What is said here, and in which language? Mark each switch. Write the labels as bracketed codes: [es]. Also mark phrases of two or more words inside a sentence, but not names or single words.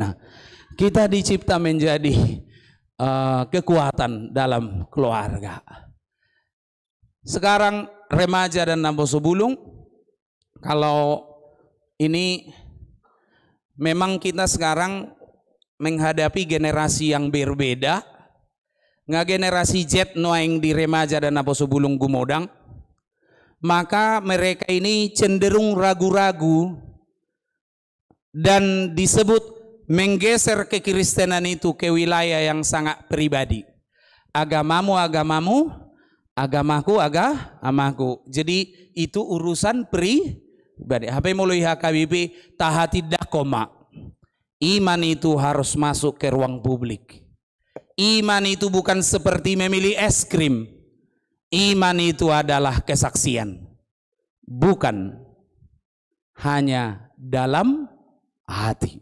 [id] Nah, kita dicipta menjadi kekuatan dalam keluarga. Sekarang remaja dan Namposo Bulung, kalau ini memang kita sekarang menghadapi generasi yang berbeda, nggak generasi Z noeng di remaja dan Namposo Bulung Gumodang, maka mereka ini cenderung ragu-ragu dan disebut menggeser kekristenan itu ke wilayah yang sangat pribadi. Agamamu agamamu, agamaku agamaku. Jadi itu urusan pribadi. HP mulai HKBP tahati dakoma. Iman itu harus masuk ke ruang publik. Iman itu bukan seperti memilih es krim. Iman itu adalah kesaksian. Bukan hanya dalam hati.